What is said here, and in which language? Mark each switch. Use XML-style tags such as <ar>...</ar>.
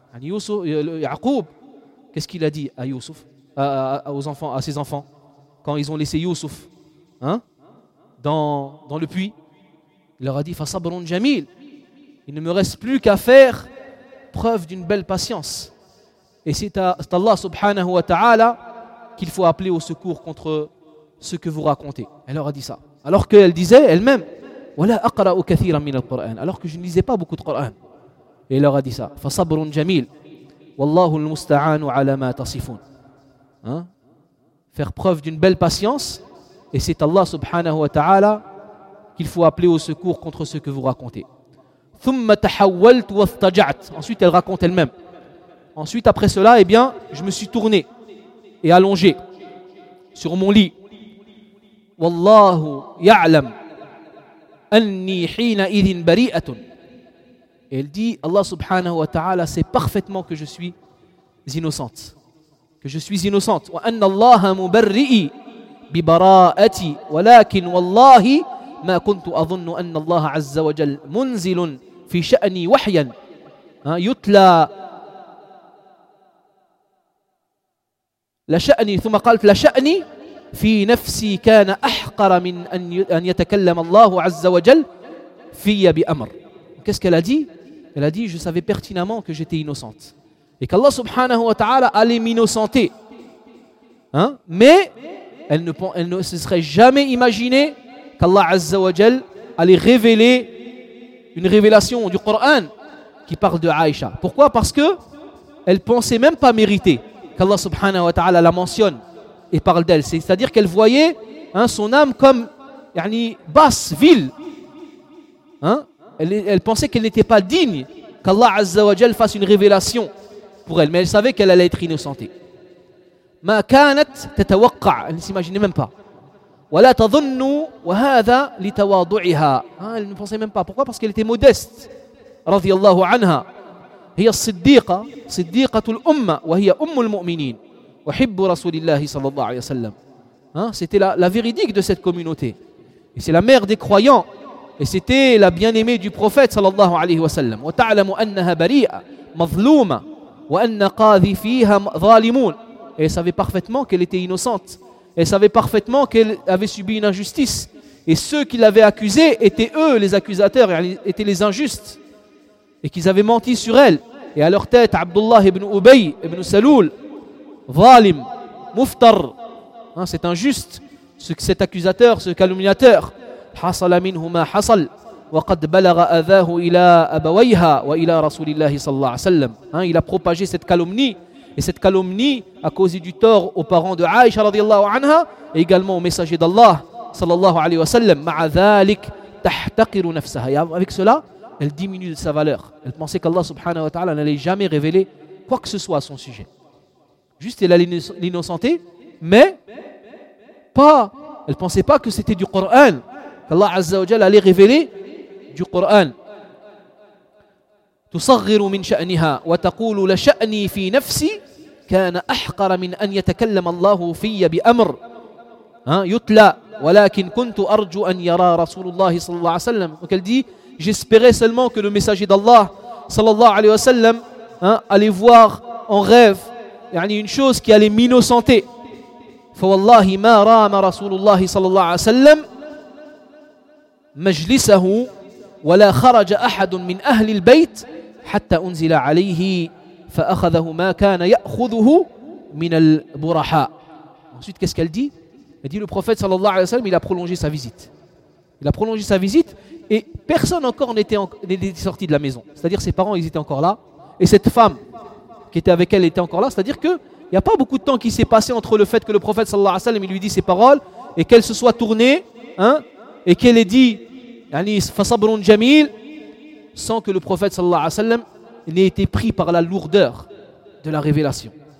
<fr>Yaqub, qu'est-ce qu'il a dit à Youssouf, à ses enfants, quand ils ont laissé Youssouf dans le puits? Il leur a dit</fr> <ar>فَصَبْرٌ جَمِيلٌ.</ar> <fr>Il ne me reste plus qu'à faire preuve d'une belle patience. Et c'est Allah subhanahu wa ta'ala qu'il faut appeler au secours contre ce que vous racontez. Elle leur a dit ça. Alors qu'elle disait elle-même</fr> <ar>وَلَا أَقْرَأُ كَثِيرًا مِنَ الْقُرْآنِ.</ar> <fr>Alors que je ne lisais pas beaucoup de Coran. Et il leur a dit ça</fr> <ar>فَصَبْرٌ جَمِيلٌ وَاللَّهُ الْمُسْتَعَانُ عَلَى مَا تَصِفُونَ.</ar> <fr>Faire preuve d'une belle patience. Et c'est Allah subhanahu wa ta'ala qu'il faut appeler au secours contre ce que vous racontez. Ensuite, elle raconte elle-même. Ensuite, après cela, eh bien, je me suis tourné et allongé sur mon lit.</fr> <ar>Wallahu ya'lam anni hina idhin bari'atun.</ar> <fr>Et elle dit, Allah subhanahu wa ta'ala sait parfaitement que je suis innocente. Que je suis innocente.</fr> <ar>Wa anna allaha mubarri'i bi bara'ati walakin wallahi ما كنت أظن أن الله عز وجل منزل في شأني وحيا يتلى لشأني. ثم قالت لشأني في نفسي كان أحقر من أن يتكلم الله عز وجل في بأمر.</ar> <fr>Qu'est-ce qu'elle a dit? Elle a dit je savais pertinemment que j'étais innocente et qu'Allah subhanahu wa ta'ala allait m'innocenter, mais elle ne se serait jamais imaginée qu'Allah Azza wa Jal allait révéler une révélation du Coran qui parle de Aïcha. Pourquoi? Parce qu'elle ne pensait même pas mériter qu'Allah subhanahu wa ta'ala la mentionne et parle d'elle. C'est-à-dire qu'elle voyait son âme comme yani, basse, vile. Elle pensait qu'elle n'était pas digne qu'Allah Azza wa Jal fasse une révélation pour elle. Mais elle savait qu'elle allait être innocentée.</fr> <ar>Ma kanat tatawqa,</ar> <fr>elle ne s'imaginait même pas.</fr> <ar>ولا تظن وهذا لتواضعها.</ar> <fr>Elle ne pensait même pas. Pourquoi? Parce qu'elle était modeste.</fr> <ar>رضي الله عنها. هي الصديقة صديقة الأمة وهي أم المؤمنين وحب رسول الله صلى الله عليه وسلم.</ar> <fr>C'était la véridique de cette communauté. Et c'est la mère des croyants. Et c'était la bien-aimée du prophète صلى الله عليه وسلم.</fr> <ar>وتعلم أنها بريئة مظلومة وأن قاذفيها ظالمون.</ar> <fr>Et elle savait parfaitement qu'elle était innocente. Elle savait parfaitement qu'elle avait subi une injustice. Et ceux qui l'avaient accusée étaient eux, les accusateurs, étaient les injustes. Et qu'ils avaient menti sur elle. Et à leur tête, Abdullah ibn Ubay ibn Saloul, Zalim, Muftar, c'est injuste. Cet accusateur, ce calomniateur.</fr> <ar>حصل منه ما حصل وقد بلغ أذاه إلى أبويها وإلى رسول الله صلى الله عليه وسلم.</ar> <fr>Il a propagé cette calomnie et cette calomnie a causé du tort aux parents de Aïcha radiallahu anha et également au messager d'Allah sallallahu alayhi wa sallam.</fr> <ar>Ma'a dhalik tahtaqiru nafsaha,</ar> <fr>et avec cela elle diminue de sa valeur. Elle pensait qu'Allah subhanahu wa ta'ala n'allait jamais révéler quoi que ce soit à son sujet. Juste elle a l'innocenté, mais pas, elle pensait pas que c'était du Coran, qu'Allah azza wa jal allait révéler du Coran.</fr> <ar>تصغر من شأنها وتقول لشأني في نفسي كان أحقر من أن يتكلم الله في بأمر يتلى ولكن كنت أرجو أن يرى رسول الله صلى الله عليه وسلم.</ar> <fr>Donc elle dit, j'espérais seulement que le messager d'Allah صلى الله عليه وسلم allait voir en rêve une chose qui allait m'innocenter.</fr> <ar>فوالله ما رام رسول الله صلى الله عليه وسلم مجلسه ولا خرج أحد من أهل البيت حتى أنزل عليه فأخذه ما كان يأخذه من البرحاء.</ar> <fr>Ensuite, qu'est-ce qu'elle dit? Elle dit, le prophète sallallahu alayhi wa sallam, il a prolongé sa visite. Il a prolongé sa visite et personne encore n'était sorti de la maison. C'est-à-dire ses parents, ils étaient encore là. Et cette femme qui était avec elle était encore là. C'est-à-dire qu'il n'y a pas beaucoup de temps qui s'est passé entre le fait que le prophète sallallahu alayhi wa sallam, il lui dit ses paroles et qu'elle se soit tournée et qu'elle ait dit, yani,</fr> <ar>fasabrun jamil,</ar> <fr>sans que le prophète sallallahu alayhi wa sallam n'ait été pris par la lourdeur de la révélation.</fr>